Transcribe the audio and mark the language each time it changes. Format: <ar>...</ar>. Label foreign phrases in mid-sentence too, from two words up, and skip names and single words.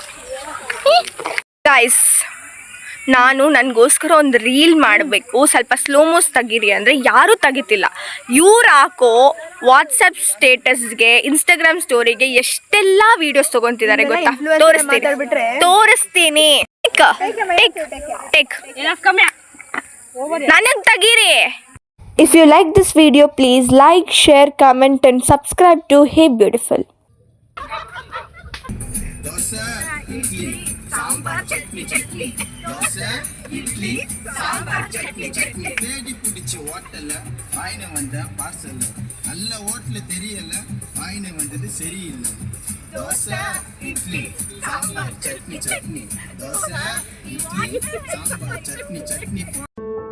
<kn>ಗೈಸ್, ನಾನು ನನಗೋಸ್ಕರ ಒಂದು ರೀಲ್ ಮಾಡಬೇಕು, ಸ್ವಲ್ಪ ಸ್ಲೋಮೋಸ್ ತೆಗೀರಿ ಅಂದರೆ ಯಾರೂ ತೆಗಿತಿಲ್ಲ. ಇವ್ರು ಹಾಕೋ ವಾಟ್ಸಪ್ ಸ್ಟೇಟಸ್ಗೆ, ಇನ್ಸ್ಟಾಗ್ರಾಮ್ ಸ್ಟೋರಿಗೆ ಎಷ್ಟೆಲ್ಲ ವೀಡಿಯೋಸ್ ತೊಗೊತಿದ್ದಾರೆ ಗೊತ್ತಾ? ತೋರಿಸ್ತೀನಿ. ನನಗೆ ತೆಗೀರಿ.</kn> <en>If you like this video, please like, share, comment and subscribe to Hey Beautiful.</en> <ta>ದೋಸೆ ಇಡ್ಲಿ ಸಾಂಬಾರ್ ಚಟ್ನಿ ದೋಸೆ ಇಡ್ಲಿ ಸಾಂಬಾರ್ ಚಟ್ನಿ தேடி பிடிச்சி ஹோட்டல்ல வாயின வந்த பார்சல் நல்ல ஹோட்டல் தெரியல வாயின வந்தது சரியில்லை. தோசை இட்லி சாம்பார் சட்னி தோசை இட்லி சாம்பார் சட்னி</ta>